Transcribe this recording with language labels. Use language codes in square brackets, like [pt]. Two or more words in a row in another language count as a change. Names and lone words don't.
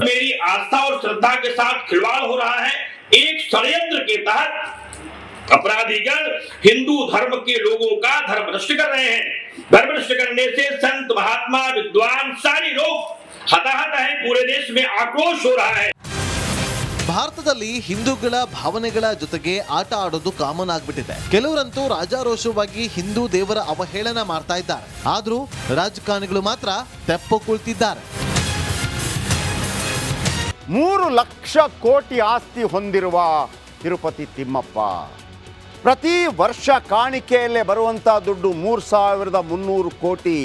[hi] मेरी आस्था और श्रद्धा के साथ खिलवाड़ हो रहा है। एक षड्यंत्र के तहत अपराधीगण हिंदू धर्म के लोगों का धर्म नष्ट कर रहे हैं। धर्म नष्ट करने से संत, महात्मा, विद्वान सारे लोग हताहत हैं। पूरे देश में आक्रोश हो रहा है। [kn] ಭಾರತದಲ್ಲಿ ಹಿಂದೂಗಳ ಭಾವನೆಗಳ ಜೊತೆಗೆ ಆಟ ಆಡೋದು ಕಾಮನ್ ಆಗ್ಬಿಟ್ಟಿದೆ. ಕೆಲವರಂತೂ ರಾಜಾರೋಷವಾಗಿ ಹಿಂದೂ ದೇವರ ಅವಹೇಳನ ಮಾಡ್ತಾ ಇದ್ದಾರೆ. ಆದ್ರೂ ರಾಜಕಾರಣಿಗಳು ಮಾತ್ರ ತೆಪ್ಪು ಕುಳಿತಿದ್ದಾರೆ. 3 ಲಕ್ಷ ಕೋಟಿ ಆಸ್ತಿ ಹೊಂದಿರುವ ತಿರುಪತಿ ತಿಮ್ಮಪ್ಪ ಪ್ರತಿ ವರ್ಷ ಕಾಣಿಕೆಯಲ್ಲೇ ಬರುವಂಥ ದುಡ್ಡು 3,300 ಕೋಟಿ.